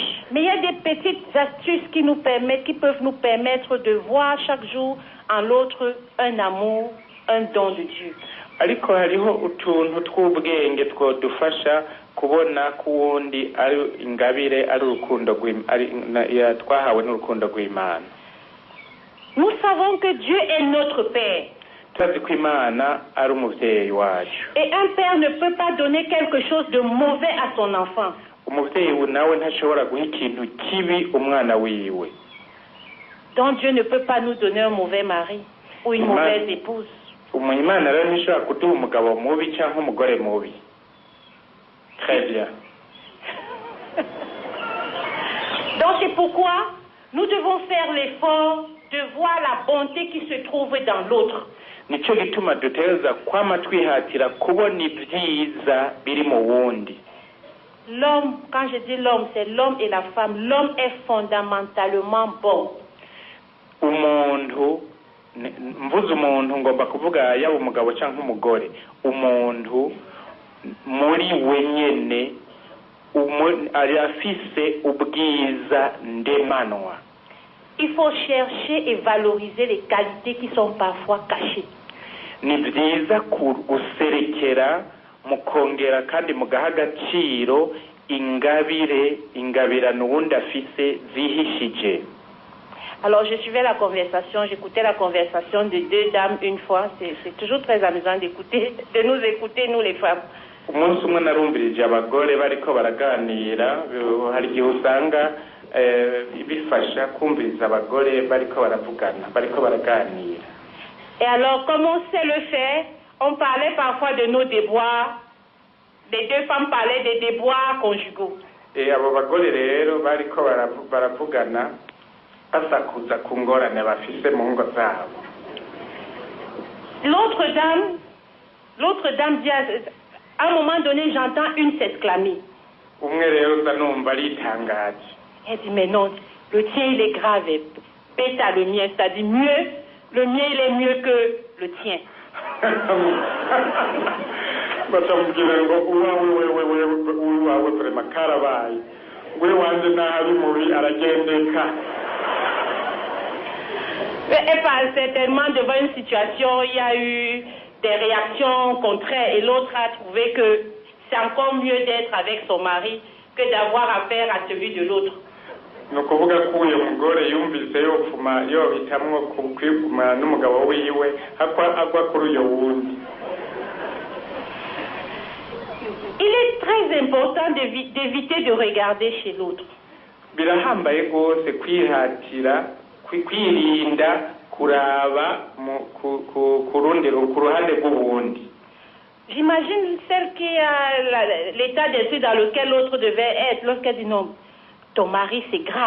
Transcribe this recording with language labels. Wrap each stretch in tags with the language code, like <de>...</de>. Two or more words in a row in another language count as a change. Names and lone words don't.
<fr>Mais il y a des petites astuces qui peuvent nous permettre de voir chaque jour en l'autre un amour, un don de Dieu.</fr> <rn>Ariko hariho utuntu tw'ubwenge twodufasha kubona ku wundi ari ingabire ari urukundo twahawe n'urukundo rw'Imana.</rn> <fr>Nous savons que Dieu est notre Père. Et un père ne peut pas donner quelque chose de mauvais à son enfant. Donc Dieu ne peut pas nous donner un mauvais mari ou une mauvaise épouse. Très bien. Donc c'est pourquoi nous devons faire l'effort de voir la bonté qui se trouve dans l'autre.</fr> <rn>Nico gituma dutegereza kwama twihatira kubona ibyiza biri mu wundi.</rn> <fr>L'homme, quand je dis l'homme, c'est l'homme et la femme. L'homme est fondamentalement bon.</fr> <rn>Umuntu, mvuze umuntu ngomba kuvuga yaba umugabo cyangwa umugore. Umuntu muri wenyene arafise ubwiza ndemanwa.</rn> <fr>Il faut chercher et valoriser les qualités qui sont parfois cachées.</fr> <rn>Ni byiza guserekera mukongera kandi mugaha agaciro ingabirano wundi afise zihishije.</rn> <fr>Alors je suivais la conversation, j'écoutais la conversation de deux dames une fois. C'est toujours très amusant de nous écouter, nous les femmes.</fr> <rn>Umunsi umwe narumbirije abagore bariko baraganira, hari igihe usanga bifasha kumviriza abagore bariko baraganira.</rn> <fr>Et alors, comme on sait le faire, on parlait parfois de nos déboires. Les deux femmes parlaient des déboires conjugaux.</fr> <rn>Et abo bagore rero bariko baravugana basakuza ku ngorane bafise mu ngo zabo.</rn> <fr>L'autre dame dit à un moment donné, j'entends une s'exclamer.</fr> <rn>Umwe rero zanumva aritangaje.</rn> <fr>Elle dit, mais non, le tien il est grave, pète à le mien, c'est-à-dire mieux. Le mien, il est mieux que le tien. Elle parle certainement devant une situation, il y a eu des réactions contraires et l'autre a trouvé que c'est encore mieux d'être avec son mari que d'avoir affaire à celui de l'autre.</fr> <rn>Ni ukuvuga ko uyu mugore yumvise yohitamwo kwigumana n'umugabo wiwe agwa kuri uyo wundi.</rn> <fr>Il est très important d'éviter de regarder chez l'autre.</fr> <rn>Birahambaye rwose kwirinda kuraba ku ruhande rw'uwundi.</rn> <fr>J'imagine celle qui a l'état d'esprit dans lequel l'autre devait être lorsqu'elle dit non. Ton mari, c'est grave.</fr>